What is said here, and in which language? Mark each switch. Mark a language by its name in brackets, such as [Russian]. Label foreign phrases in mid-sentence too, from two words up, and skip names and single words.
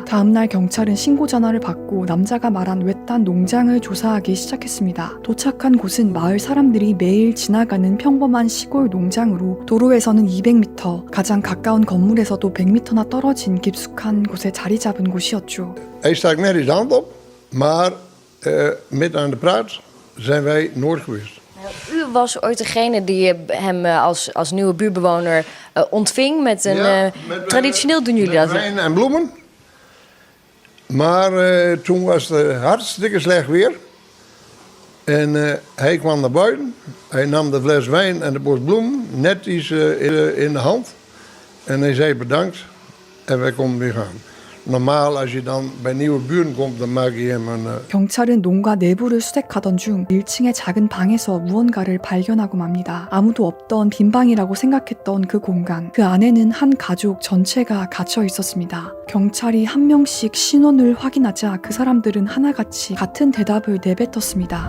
[Korean] 다음날 경찰은 신고 전화를 받고 남자가 말한 외딴 농장을 조사하기 시작했습니다. 도착한 곳은 마을 사람들이 매일 지나가는 평범한 시골 농장으로 도로에서는 200m, 가장 가까운 건물에서도 100m나 떨어진 깊숙한 곳에 자리 잡은 곳이었죠. [Dutch] Hij stak nergens de hand op, maar met aan de praat zijn wij nooit geweest. U was ooit degene die hem als nieuwe buurtbewoner ontving met een... traditioneel doen jullie dat? Wijn en bloemen. Maar toen was het hartstikke slecht weer. En hij kwam naar buiten. Hij nam de fles wijn en de bos bloemen netjes in de hand. En hij zei bedankt en wij konden weer gaan. Normaal als je dan bij nieuwe buren komt, dan maak je hem een... [Korean] 경찰은 농가 내부를 수색하던 중 1층의 작은 방에서 무언가를 발견하고 맙니다. 아무도 없던 빈 방이라고 생각했던 그 공간. 그 안에는 한 가족 전체가 갇혀 있었습니다. 경찰이 한 명씩 신원을 확인하자 그 사람들은 하나같이 같은 대답을 내뱉었습니다.